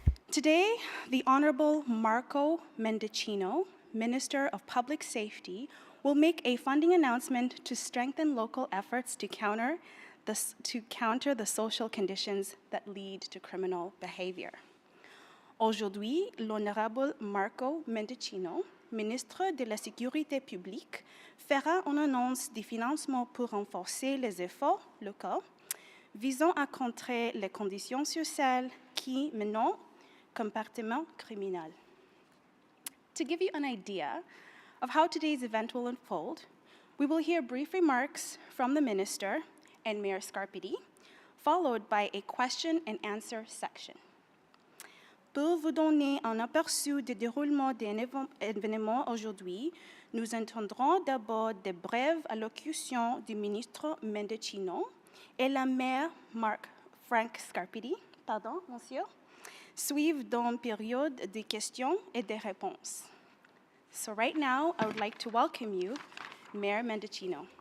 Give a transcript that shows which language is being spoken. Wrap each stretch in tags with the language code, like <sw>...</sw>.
<en>Today, the Honorable Marco Mendicino, Minister of Public Safety, will make a funding announcement to strengthen local efforts to counter the social conditions that lead to criminal behavior.</en> <fr>Aujourd'hui, l'Honorable Marco Mendicino, Ministre de la Sécurité publique, fera une annonce des financements pour renforcer les efforts locaux visant à contrer les conditions sociales qui menent comportement criminel.</fr> <en>to give you an idea of how today's event will unfold, we will hear brief remarks from the Minister and Mayor Scarpiti, followed by a question and answer section.</en> <fr>Pour vous donner un aperçu du déroulement des événements aujourd'hui, nous entendrons d'abord de brèves allocutions du ministre Mendicino et la maire Frank Scarpiti, monsieur, suivent d'une période de questions et de réponses.</fr> <en>So right now, I would like to welcome you, Mayor Mendicino.</en>